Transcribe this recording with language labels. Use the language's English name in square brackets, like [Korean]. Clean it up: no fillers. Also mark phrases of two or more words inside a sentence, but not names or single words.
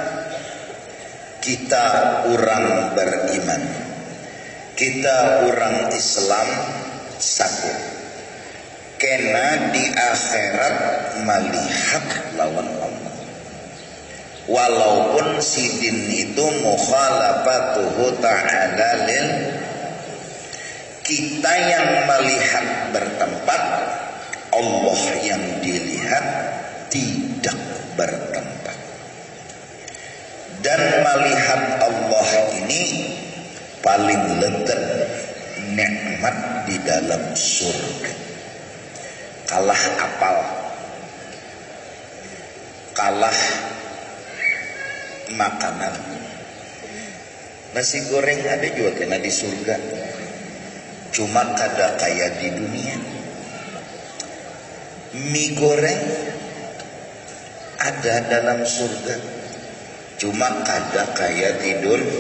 [Indonesian] kita orang beriman, kita orang Islam satu, kena di akhirat melihat lawan Allah, walaupun sidin itu [Arabic] مخالفته تعالى لل, [Indonesian] kita yang melihat bertempat, Allah yang dilihat tidak bertempat. Dan melihat Allah ini paling lekat nikmat di dalam surga. Kalah apal, kalah makanan. Nasi goreng ada juga kena di surga, cuma kada kayak di dunia. Mie goreng ada dalam surga, cuma kada kayak tidur.